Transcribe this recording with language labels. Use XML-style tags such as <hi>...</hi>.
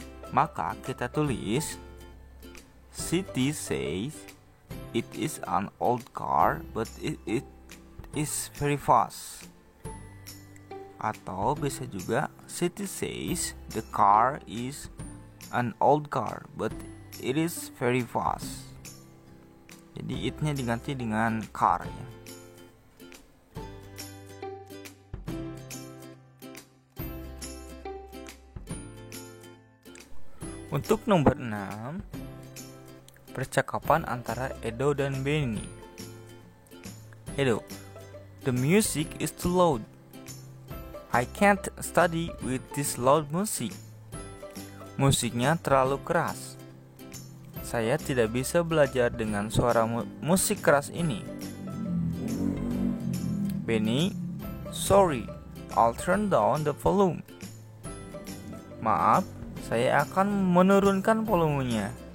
<id>Maka kita tulis</id> <en>Siti says it is an old car but it is very fast.</en> <id>Atau bisa juga</id> <en>Siti says the car is an old car but it is very fast.</en> <id>Jadi it-nya diganti dengan car ya. Untuk nomor 6, percakapan antara Edo dan Benny.</id> <en>Edo, the music is too loud. I can't study with this loud music.</en> <id>Musiknya terlalu keras. Saya tidak bisa belajar dengan suara musik keras ini.</id> <en>Benny, sorry, I'll turn down the volume.</en> <id>Maaf, saya akan menurunkan volumenya.</id>